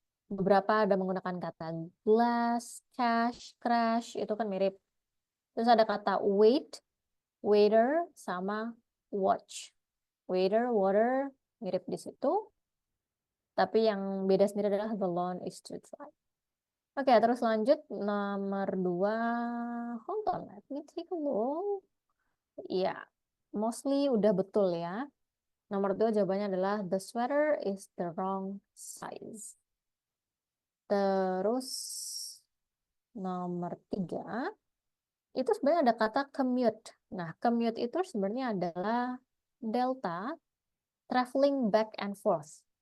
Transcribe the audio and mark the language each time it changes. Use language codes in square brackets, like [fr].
[id] Beberapa ada menggunakan kata glass, cash, crash, itu kan mirip. Terus ada kata wait, waiter, sama watch. Waiter, water, mirip di situ. Tapi yang beda sendiri adalah [en] the lawn is too dry. [id] Oke, terus lanjut nomor 2. [en] Hold on, let me take a look. [id] Iya, mostly udah betul ya. Nomor 2 jawabannya adalah [en] the sweater is the wrong size. [id] Terus nomor 3 itu sebenarnya ada kata commute. Nah, commute itu sebenarnya adalah [en] delta traveling back and forth.